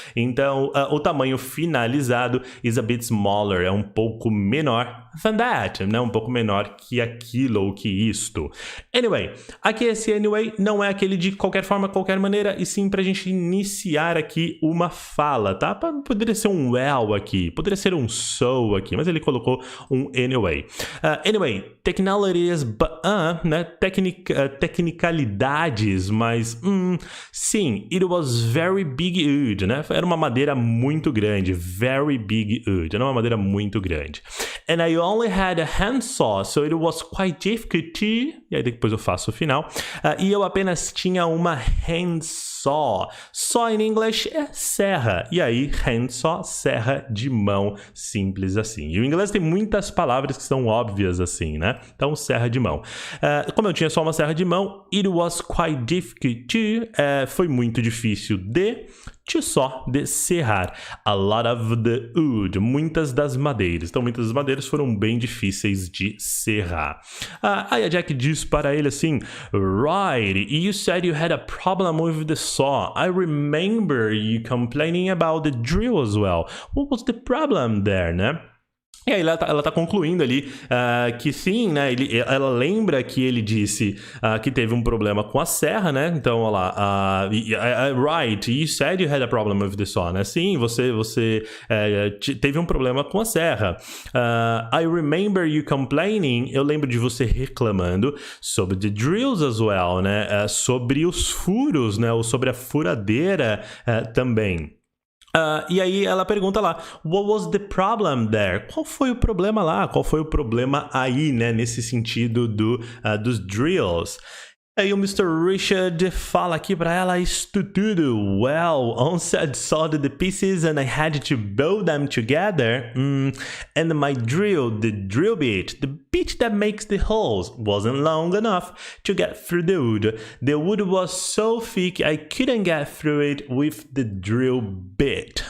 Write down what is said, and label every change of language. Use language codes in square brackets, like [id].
[pt] Então, o tamanho finalizado [en] is a bit smaller, [pt] é um pouco menor [en] than that, [pt] né? Um pouco menor que aquilo ou que isto. Anyway, aqui esse anyway não é aquele de qualquer forma, qualquer maneira, e sim pra gente iniciar aqui uma fala, tá? Poderia ser um well aqui, poderia ser um so aqui, mas ele colocou um anyway. [en] Anyway, technicalities, [pt] né? Tecnicalidades, mas sim, [en] it was very big wood, [pt] né? Era uma madeira muito grande, [en] very big wood, [pt] era uma madeira muito grande. [en] And I only had a handsaw, so it was quite difficult to... [pt] E aí depois eu faço o final. E eu apenas tinha uma handsaw. Saw em inglês é serra. E aí, handsaw, serra de mão, simples assim. E o inglês tem muitas palavras que são óbvias assim, né? Então, serra de mão. Como eu tinha só uma serra de mão, [en] it was quite difficult to... [pt] foi muito difícil de serrar. [en] A lot of the wood. [pt] Muitas das madeiras. Então, muitas das madeiras foram bem difíceis de serrar. Aí a Jack diz para ele assim, [en] right, you said you had a problem with the saw. I remember you complaining about the drill as well. What was the problem there, [pt] né? E aí ela tá concluindo ali que sim, né? Ela lembra que ele disse que teve um problema com a serra, né? Então, olha lá. [en] Right, you said you had a problem with the saw, [pt] né? Sim, você teve um problema com a serra. [en] I remember you complaining. [pt] Eu lembro de você reclamando sobre [en] the drills as well, [pt] né? Sobre os furos, né? Ou sobre a furadeira também. E aí ela pergunta lá, [en] what was the problem there? [pt] Qual foi o problema lá? Qual foi o problema aí, né? Nesse sentido dos drills. Aí o Mr. Richard fala aqui pra ela isto tudo. [en] Well, once I sawed the pieces and I had to bow them together, and my drill, the drill bit, the bit that makes the holes, wasn't long enough to get through the wood. The wood was so thick I couldn't get through it with the drill bit.